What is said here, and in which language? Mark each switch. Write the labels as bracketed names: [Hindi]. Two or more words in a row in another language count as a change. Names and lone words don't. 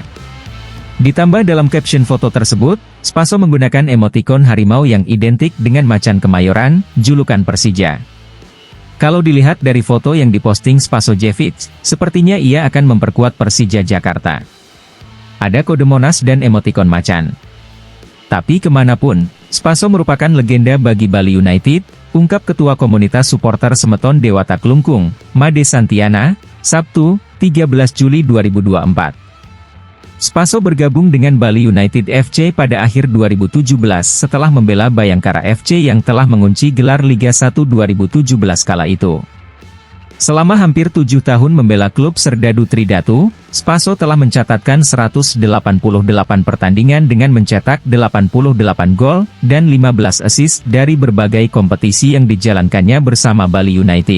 [Indonesian] Ditambah dalam caption foto tersebut, Spaso menggunakan emotikon harimau yang identik dengan macan Kemayoran, julukan Persija. Kalau dilihat dari foto yang diposting Spasojevic, sepertinya ia akan memperkuat Persija Jakarta. Ada kode Monas dan emotikon macan. Tapi kemanapun, Spaso merupakan legenda bagi Bali United, ungkap Ketua Komunitas Suporter Semeton Dewata Klungkung, Made Santiana, Sabtu, 13 Juli 2024. Spaso bergabung dengan Bali United FC pada akhir 2017 setelah membela Bayangkara FC yang telah mengunci gelar Liga 1 2017 kala itu. Selama hampir 7 tahun membela klub Serdadu Tridatu, Spaso telah mencatatkan 188 pertandingan dengan mencetak 88 gol dan 15 assist dari berbagai kompetisi yang dijalankannya bersama Bali United.